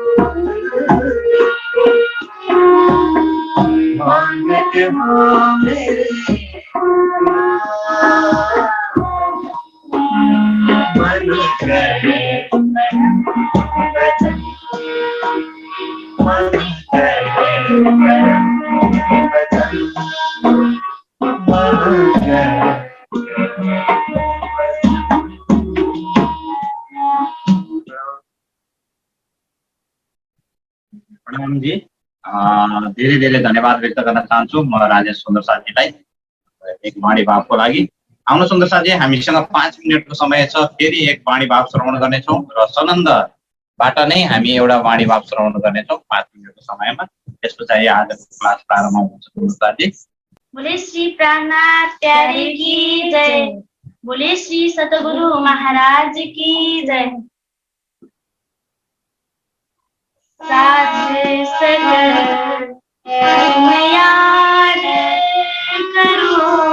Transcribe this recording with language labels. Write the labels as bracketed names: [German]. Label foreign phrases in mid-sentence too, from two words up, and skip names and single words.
[Hindi] मांगत हो मेरी मन करे मन करे मन करे [Nepali] प्रणाम जी। धेरै धेरै धन्यवाद व्यक्त गर्न चाहन्छु म राजेश सुन्दर साथीलाई एक वाणी भावको लागि। आउनु सुन्दर साथी, हामीसँग 5 मिनटको समय छ। फेरि एक वाणी भाव श्रवण गर्नेछौँ र सनन्दबाट नै हामी एउटा वाणी भाव श्रवण गर्नेछौँ 5 मिनटको समयमा। त्यस पछाडि आजको क्लास प्रारम्भ हुन्छ सुन्दर साथी। [Hindi] बोले श्री प्राणनाथ प्यारे की जय। बोले श्री सतगुरु महाराज की जय। साध सकल तुम याद करो,